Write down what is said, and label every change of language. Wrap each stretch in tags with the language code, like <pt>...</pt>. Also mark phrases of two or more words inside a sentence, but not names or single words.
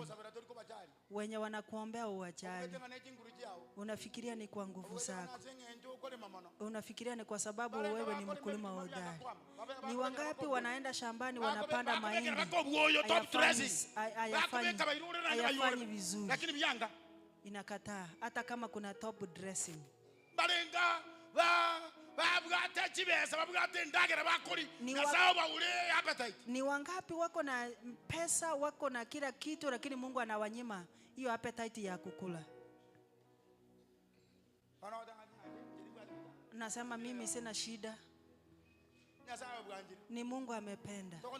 <sw>Wenye wanakuombea uwajali. Unafikiria ni kwa nguvu zako. Unafikiria ni kwa sababu wewe ni mkulima hodari. Ni wangapi wanaenda shambani wanapanda mahindi. Hayafanyi vizuri. Inakataa hata kama kuna</sw> <en>top dressing.</en> <guz>Balenga babwate chibesa babwate ndagera bakuri nasaba ule appetite.</guz> <sw>Ni wangapi wako na pesa, wako na kila kitu, lakini Mungu anawanyima hiyo appetite ya kukula. Nasema mimi sina shida. Ni Mungu amependa.</sw>